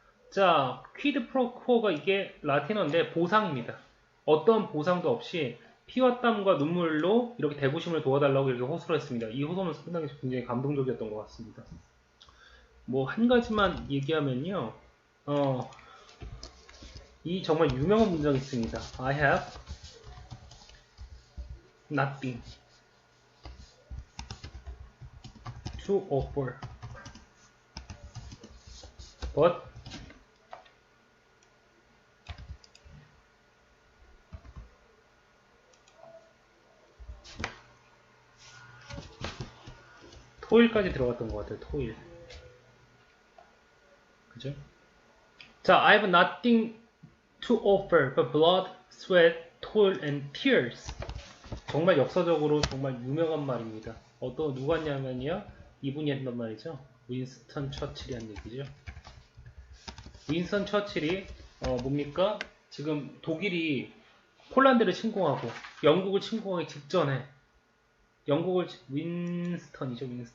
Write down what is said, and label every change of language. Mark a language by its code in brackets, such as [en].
[ko] 자, 퀴드 프로코가 이게 라틴어인데 보상입니다. 어떤 보상도 없이 피와 땀과 눈물로 이렇게 대구심을 도와달라고 이렇게 호소를 했습니다. 이 호소는 상당히 굉장히 감동적이었던 것 같습니다. 뭐 한 가지만 얘기하면요. 이 정말 유명한 문장이 있습니다. [en] I have nothing to offer, but [ko] 토일까지 들어갔던 것 같아요. 토일. 그죠? [en] 자, I have nothing to offer but blood, sweat, toil, and tears. [ko] 정말 역사적으로 정말 유명한 말입니다. 누가 했냐면요. 이분이 했단 말이죠. 윈스턴 처칠이 한 얘기죠. 윈스턴 처칠이 뭡니까? 지금 독일이 폴란드를 침공하고 영국을 침공하기 직전에 윈스턴이죠.